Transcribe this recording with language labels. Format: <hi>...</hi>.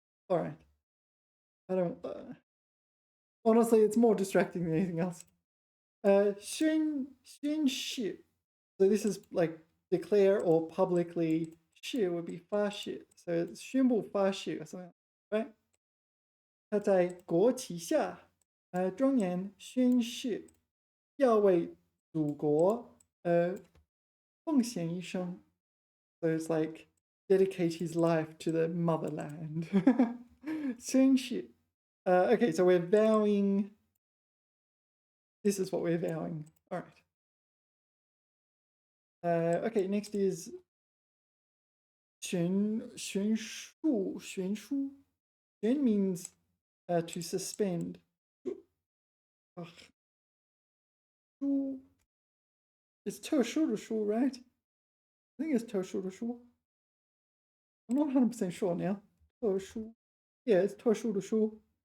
<en>All right. I don't. Honestly, it's more distracting than anything else.</en> <zh>宣誓.</zh> <en>So this is like declare or publicly. 誓 would be 发誓. So it's 宣布发誓 or something, right?</en> <zh>他在国旗下庄严宣誓要为祖国奉献一生.</zh> <en>So it's like dedicate his life to the motherland. 宣誓.Okay, so we're vowing. This is what we're vowing. All right. Okay, next is 悬书. 悬 means to suspend. 书 It's</en> <zh>特殊的书,</zh> <en>right? I think it's</en> <zh>特殊的书.</zh> <en>I'm not 100% sure now. 特殊. Yeah, it's</en> <zh>特殊的书.</zh>